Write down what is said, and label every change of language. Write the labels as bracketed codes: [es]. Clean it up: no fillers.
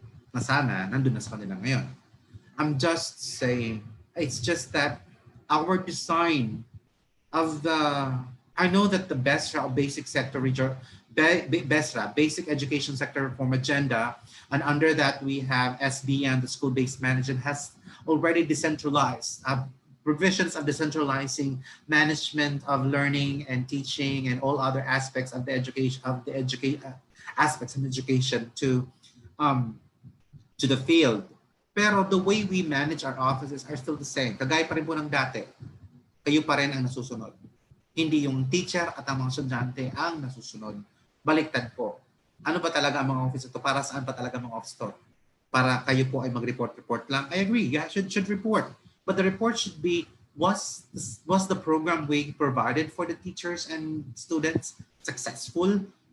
[tl] Na sana nandun na sa kanila ngayon. [en] I'm just saying, it's just that our design of I know that the BESRA, basic sector BESRA, Basic Education Sector Reform Agenda, and under that we have SBM, the school-based management, has already decentralized provisions of decentralizing management of learning and teaching and all other aspects of the education aspects of education to the field. Pero the way we manage our offices are still the same. [tl] Kagaya pa rin po ng dati. Kayo pa rin ang nasusunod. Hindi yung teacher at ang mga estudyante ang nasusunod. Baliktad po. Ano ba talaga ang mga office ito? Para saan pa talaga ang mga office ito? Para kayo po ay mag-report lang? [en] I agree. Yeah, should report. But the report should be, was the program we provided for the teachers and students successful?